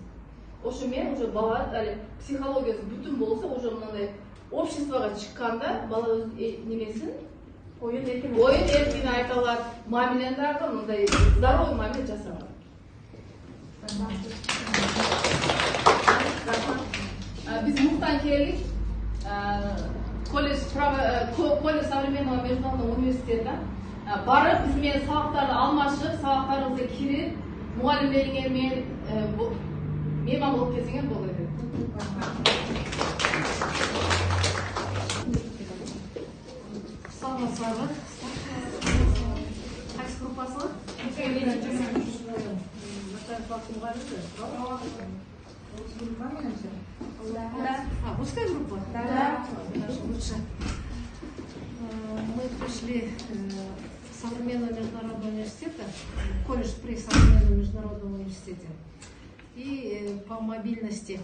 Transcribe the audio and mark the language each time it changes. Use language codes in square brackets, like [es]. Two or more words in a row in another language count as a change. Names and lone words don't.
[ky] Ошо мен уже бала психологиясы бүтүн болсо, уже мындай обществого чыкканда бала өз немесин оюн эркин айта алат, мамилени дагы мындай здоровый мамиле жасай алат. Биз муктан келдик. [ru] Колледж современного международного университета. [ky] Барып биз менен сабактарды алмашып, сабактарыбызга кирип, мугалимдериңер мейман болуп келсеңер болот эле. Саламатсызбы? Кайсы группасыңыз? [ru] Русская группа? Да. Лучше. Мы пришли с современного международного университета, колледж при современном международном университете, и по мобильности.